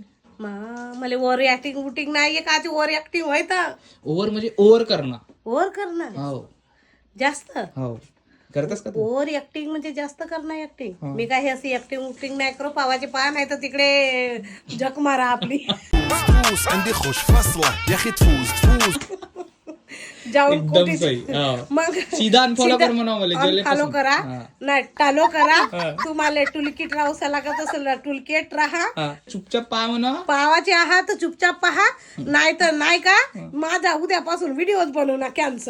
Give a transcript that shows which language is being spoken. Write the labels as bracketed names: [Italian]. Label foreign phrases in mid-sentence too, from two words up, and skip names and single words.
[Marathi] मला [English] over acting [Marathi] बुटिंग नाहीये का [English] over acting [Marathi] व्हायता ओव्हर म्हणजे ओव्हर करणं. ओव्हर करणं हो जास्त हो करतेस का तू. [English] over acting [Marathi] म्हणजे जास्त करणं ऍक्टिंग मी काय अशी ऍक्टिंग नाही करू पावाचे पहा नाही तर तिकडे झक मारा आपली [Arabic] تفوز عندي خوش فصلة يا اخي تفوز [Marathi] जाऊन एकदम कोटी सही. हा. मग सीधा unfollow कर म्हणावं मला, जेले फॉलो पासून. करा हा. नाही टालो करा तुम्हाला टुलकिट राहूसा लागत असेल टुलकिट राहा हा, चुपचाप पहा म्हणा. पावाचे आहात तर चुपचाप पहा नाही तर नाही का माझा उद्यापासून व्हिडिओज बनवू ना कॅन्सल